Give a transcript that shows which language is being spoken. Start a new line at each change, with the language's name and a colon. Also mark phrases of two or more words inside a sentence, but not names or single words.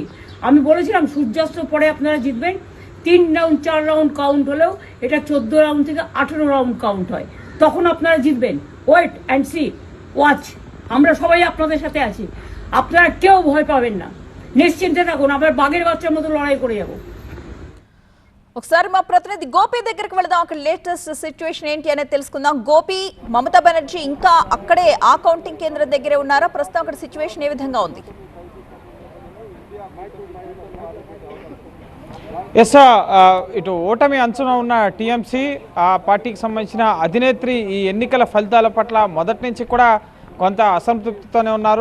Bangla: আমি বলেছিলাম সূর্যাস্ত পরে আপনারা জিতবেন। 3 রাউন্ড 4 রাউন্ড কাউন্ট হলেও এটা 14 রাউন্ড থেকে 18 রাউন্ড কাউন্ট হয়, তখন আপনারা জিতবেন।
English: wait and see, watch.
Bangla: আমরা সবাই আপনাদের সাথে আছি, আপনারা কেউ ভয় পাবেন না, নিশ্চিন্তে থাকুন। আমরা বাঘের বাচ্চার মতো লড়াই করে যাব।
Telugu: ఒకసారి మా ప్రతినిధి గోపి దగ్గరికి వెళదాం. అక్కడ
English: latest situation
Telugu: ఏంటి అనేది తెలుసుకుందాం. గోపి, మమతా బెనర్జీ ఇంకా అక్కడే ఆ కౌంటింగ్ కేంద్రం దగ్గరే ఉన్నారా? ప్రస్తుతం అక్కడ సిచ్యువేషన్ ఏ విధంగా ఉంది? ఎస్, ఇటు ఓటమి అంచున ఉన్న టీఎంసీ ఆ పార్టీకి సంబంధించిన అధినేత్రి ఈ ఎన్నికల ఫలితాల పట్ల మొదటి నుంచి కూడా కొంత అసంతృప్తితోనే ఉన్నారు.